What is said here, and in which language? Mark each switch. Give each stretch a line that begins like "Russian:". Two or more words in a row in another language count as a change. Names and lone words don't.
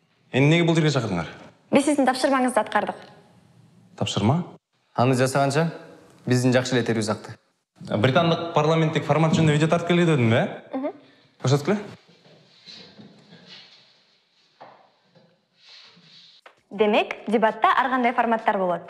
Kazakh: Неге бұл жерге шақырдыңдар? Біз сіздің тапшырмаңызды атқардық. Тапшырма?
Kyrgyz: Аны жасағанша біздің жақшы эле терүүбүз акты. Британдық парламенттик формат жөнүндө видео тартып келе дедим, бе? Көрсөткүлө. Демек, дебатта ар кандай форматтар болот.